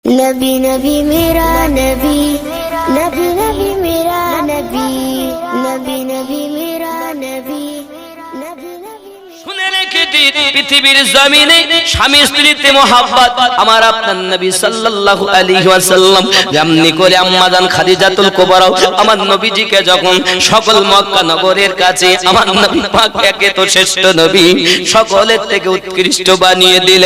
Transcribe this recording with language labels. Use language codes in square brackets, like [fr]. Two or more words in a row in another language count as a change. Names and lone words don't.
[hi] नबी नबी मेरा नबी, नबी नबी मेरा नबी, नबी नबी मेरा नबी, नबी नबी। [bn] শুনে রেখে দিন, পৃথিবীর জমিনে স্বামী স্ত্রীতে মোহাব্বত আমার আপনার নবী [ar] صلى الله عليه وسلم [bn] যেমনি করে আম্মা জান খাদিজাতুল কুবরা আমার নবীজিকে যখন সকল মক্কা নগরের কাছে আমার নবী পাক একে তো শ্রেষ্ঠ নবী সকলের থেকে উৎকৃষ্ট বানিয়ে দিলেন।